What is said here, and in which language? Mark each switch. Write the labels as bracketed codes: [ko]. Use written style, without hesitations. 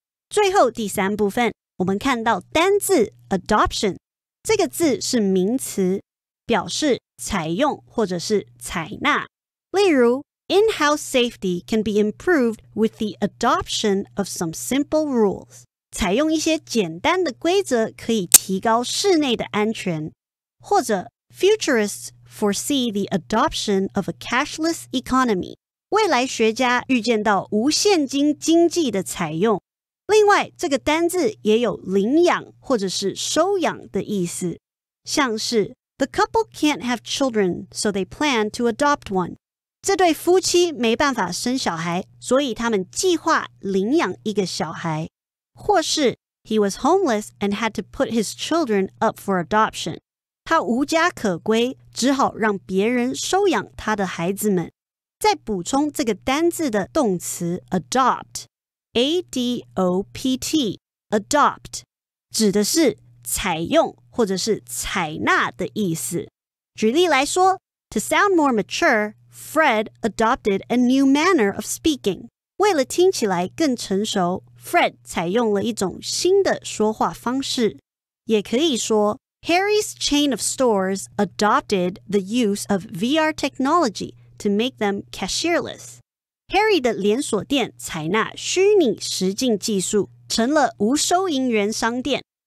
[zh] 最后第三部分，我们看到单字 adoption 这个字是名词，表示采用或者是采纳。例如 [en] In-house safety can be improved with the adoption of some simple rules. [zh] 采用一些简单的规则可以提高室内的安全。或者 [en] Futurists foresee the adoption of a cashless economy. [zh] 未来学家预见到无现金经济的采用。另外，这个单字也有领养或者是收养的意思，像是 [en] The couple can't have children, so they plan to adopt one. [zh] 这对夫妻没办法生小孩，所以他们计划领养一个小孩。或是 [en] He was homeless and had to put his children up for adoption. [zh] 他无家可归，只好让别人收养他的孩子们。再补充这个单字的动词 adopt。A-D-O-P-T, adopt, 指的是采用或者是采纳的意思。举例来说 [en] To sound more mature, Fred adopted a new manner of speaking. [zh] 为了听起来更成熟 Fred 采用了一种新的说话方式。也可以说 [en] Harry's chain of stores adopted the use of VR technology to make them cashierless. [zh] Harry 的连锁店采纳虚拟实境技术，成了无收银员商店。